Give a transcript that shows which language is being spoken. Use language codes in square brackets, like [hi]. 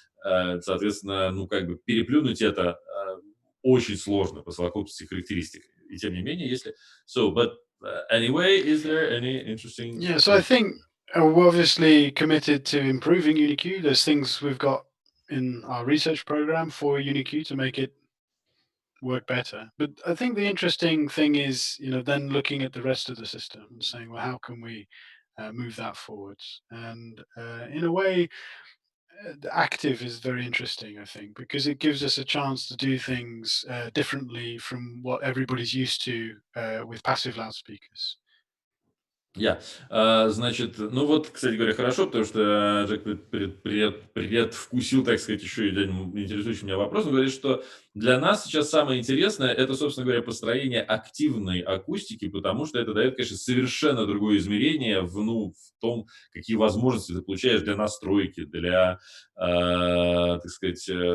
[ru] Соответственно, ну, как бы переплюнуть это очень сложно по совокупности характеристик. И тем не менее, [en] but anyway, is there any interesting... Yeah, so I think we're obviously committed to improving UniQ. There's things we've got in our research program for UniQ to make it work better. But I think the interesting thing is, then looking at the rest of the system and saying, well, how can we move that forwards? And in a way, the active is very interesting, I think, because it gives us a chance to do things differently from what everybody's used to with passive loudspeakers. [ru] Значит, ну вот, кстати говоря, хорошо, потому что Джек предвкусил, так сказать, еще и один интересующий меня вопрос. Он говорит, что для нас сейчас самое интересное – это, собственно говоря, построение активной акустики, потому что это дает, конечно, совершенно другое измерение в том, какие возможности ты получаешь для настройки, для, так сказать,